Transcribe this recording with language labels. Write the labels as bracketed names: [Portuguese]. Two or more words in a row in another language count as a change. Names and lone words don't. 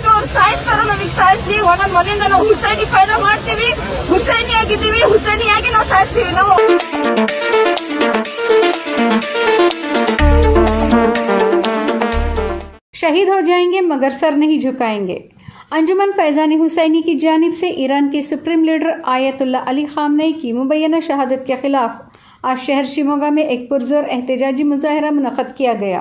[Kannada] ಸಾಯಿಸ್ತಾರೋ ನಮಗೆ ಸಾಯಿಸ್ಲಿ, ಒಂದೊಂದು ಮನೆಯಿಂದ ನಾವು ಹುಸೈನಿ ಫೈದಾ ಮಾಡ್ತೀವಿ, ಹುಸೈನಿ ಆಗಿದ್ದೀವಿ, ಹುಸೈನಿಯಾಗಿ ನಾವು ಸಾಯಿಸ್ತೀವಿ. ನಾವು [Urdu] شہید ہو جائیں گے مگر سر نہیں جھکائیں گے. انجمن فیضانی حسینی کی جانب سے ایران کے [English] supreme leader [Urdu] آیت اللہ علی خامنہ ای کی مبینہ شہادت کے خلاف آج شہر شموگہ میں ایک پرزور احتجاجی مظاہرہ منعقد کیا گیا.